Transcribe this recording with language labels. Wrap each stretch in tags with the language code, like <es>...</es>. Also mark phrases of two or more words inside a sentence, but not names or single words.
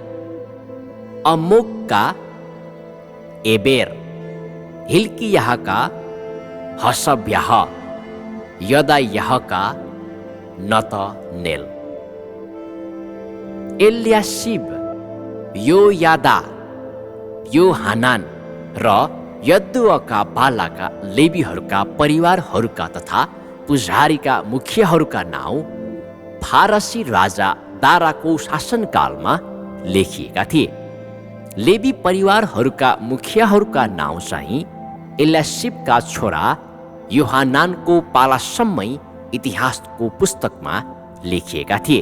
<ne>अमोकका एबेर, हिल्कियाहका हसब्याह, यदायाहका नतनेल। एल्यासिब, योयादा, योहानान र यद्दुअका बालाका लेवीहरूका परिवारहरूका तथा पुजारीका मुखियाहरूका नाउँ फारसी राजा दाराको शासनकालमा लेखिएका थिए। लेवी परिवारहरूका मुखियाहरूका नाउँ चाहिँ एल्यासिबका छोरा योहानानको पालासम्मै इतिहासको पुस्तकमा लेखिएका थिए।</ne>